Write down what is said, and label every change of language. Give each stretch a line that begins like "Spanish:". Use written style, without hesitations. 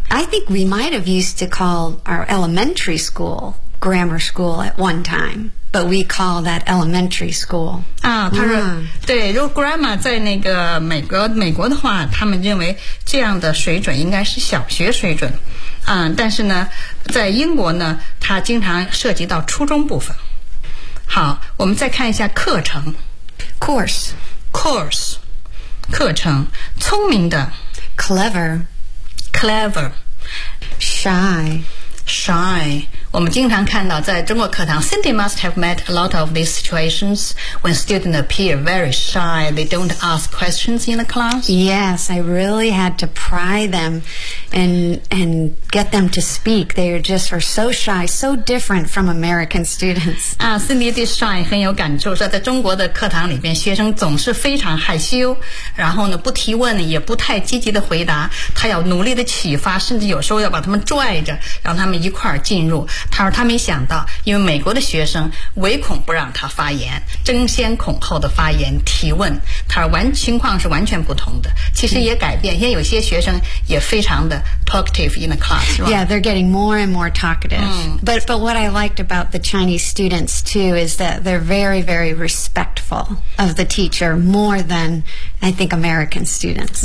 English: I think we might have used to call our elementary school grammar school at one time, but we call that elementary school.
Chinese: 啊，他说、嗯、对，如果 grammar 在那个美国的话，他们认为这样的水准应该是小学水准。嗯，但是呢，在英国呢，它经常涉及到初中部分。好，我们再看一下课程
English: Course
Chinese: 课程聪明的
English: Clever Shy
Chinese: 我们经常看到在中国课堂
English: Cindy must have met a lot of these situations when students appear very shy they don't ask questions in the class Yes, I really had to pry them and get them to speak they are just are so shy so different from American students
Chinese: Cindy 对 shy 很有感触说在中国的课堂里面学生总是非常害羞然后呢不提问也不太积极的回答他要努力的启发甚至有时候要把他们拽着让他们一块儿进入他说他没想到因为美国的学生唯恐不让他发言争先恐后的发言提问他说情况是完全不同的其实也改变因为有些学生也非常的
English: talkative in the class Yeah, they're getting more and more talkative、嗯、 but what I liked about the Chinese students too is that they're very very respectful of the teacher more than I think American students